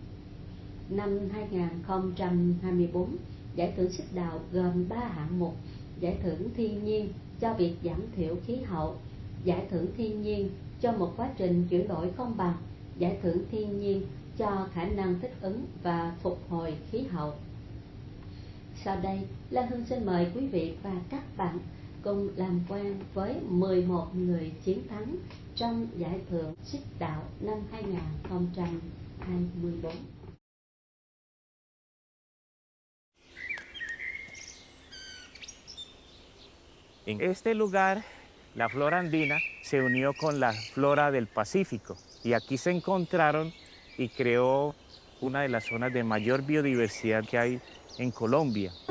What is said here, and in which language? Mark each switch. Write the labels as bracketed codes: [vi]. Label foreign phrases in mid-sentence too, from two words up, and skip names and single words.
[vi] Năm 2024, Giải thưởng Xích Đạo gồm 3 hạng mục: Giải thưởng Thiên nhiên cho việc giảm thiểu khí hậu, Giải thưởng Thiên nhiên cho một quá trình chuyển đổi công bằng, Giải thưởng Thiên nhiên cho khả năng thích ứng và phục hồi khí hậu. Sau đây, Lan Hương xin mời quý vị và các bạn cùng làm quen với 11 người chiến thắng trong Giải thưởng Xích Đạo năm 2024. [es] En este lugar, la flora andina se unió con la flora del Pacífico y aquí se encontraron y creó una de las zonas de mayor biodiversidad que hay en Colombia.